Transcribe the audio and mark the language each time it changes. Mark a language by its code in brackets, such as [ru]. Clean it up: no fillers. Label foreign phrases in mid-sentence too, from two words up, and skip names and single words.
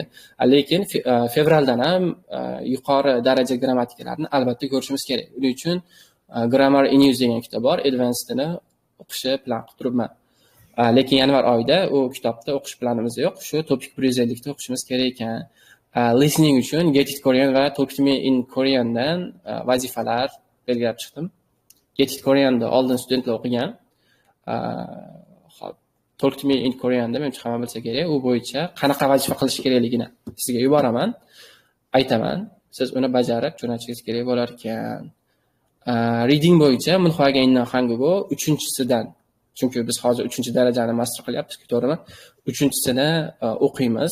[uz] Lekin fevraldan ham yuqori daraja grammatikalarni albatta ko'rishimiz kerak. Uning uchun Grammar in Use degan kitob bor. Advanced'ni o'qishni plan qilib turibman. Lekin yanvar oyida u kitobda o'qish planimizda yo'q. Shu Topic 150 da o'qishimiz kerak ekan. Listening uchun Get It Korean va Talk to Me in Korean dan vazifalar belgilab chiqdim. Get It Korean'da oldin studentlar o'qigan. Talk to Me in Korean da menimcha hamma bilsa kerak. U bo'yicha qanaqa vazifa qilish kerakligini sizga yuboraman, aytaman. Siz uni bajarib jo'natishingiz kerak bo'lar ekan. Reading bo'yicha Munhwaga innan hangugo 3-sidan, chunki biz hozir 3-darajani master qilyapmiz, to'g'rimi? 3-sini o'qiymiz.